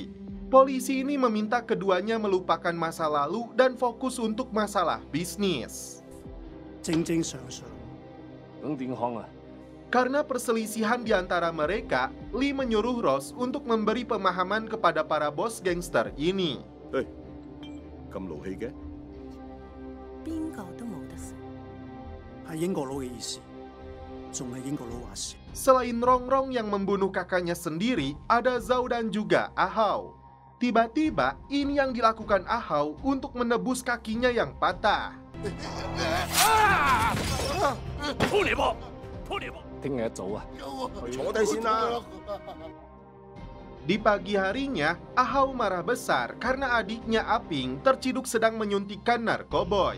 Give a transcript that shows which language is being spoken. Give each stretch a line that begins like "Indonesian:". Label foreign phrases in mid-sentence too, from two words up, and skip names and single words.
Indonesian: Polisi ini meminta keduanya melupakan masa lalu dan fokus untuk masalah bisnis. Karena perselisihan di antara mereka, Lee menyuruh Ross untuk memberi pemahaman kepada para bos gangster ini.
Cantonese: Hei, 咁勞氣嘅？邊個都冇得食。係英國佬嘅意思，仲係英國佬話事。
Indonesian: Selain Rongrong yang membunuh kakaknya sendiri, ada Zhao dan juga Ahau. Tiba-tiba, ini yang dilakukan Ahau untuk menebus kakinya yang patah. Di pagi harinya, Ahau marah besar karena adiknya Aping terciduk sedang menyuntikkan narkoboy.